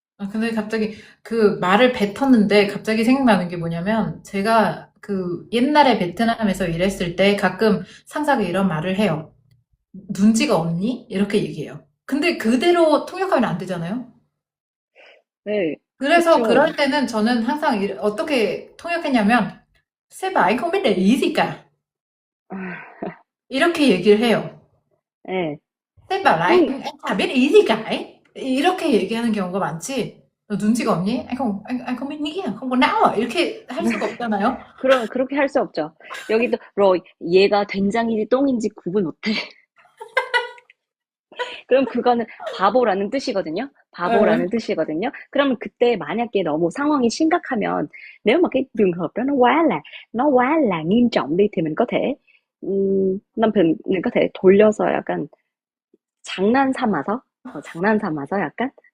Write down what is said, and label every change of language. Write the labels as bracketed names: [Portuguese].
[Korean] 근데 갑자기 그 말을 뱉었는데 갑자기 생각나는 게 뭐냐면 제가 그 옛날에 베트남에서 일했을 때 가끔 상사가 이런 말을 해요. 눈치가 없니? 이렇게 얘기해요. 근데 그대로 통역하면 안 되잖아요. 네, 그래서 그쵸. 그럴 때는 저는 항상 어떻게 통역했냐면 [French] C'est pas, [Vietnamese] không biết để ý gì cả. [Korean] 이렇게 얘기를 해요. 예. [Vietnamese] Sếp bảo là [Korean] 형, [Vietnamese] anh chả biết ý gì cả ấy. [Korean] 이렇게 얘기하는 경우가 많지. 너 눈치가 없니? [Vietnamese] anh không biết nghĩ à? không có não à? [Korean] 이렇게 할 수가 없잖아요. 그렇게 할 수 없죠. 여기도, 얘가 된장인지 똥인지 구분 못해. 그럼 그거는 바보라는 뜻이거든요. 예. 바보라는 뜻이거든요. 그러면 그때 만약에 너무 상황이 심각하면 [Vietnamese] nếu mà cái trường hợp đó nó quá là nghiêm trọng đi thì mình có thể mình có thể [Korean] 돌려서 약간 장난 삼아서 약간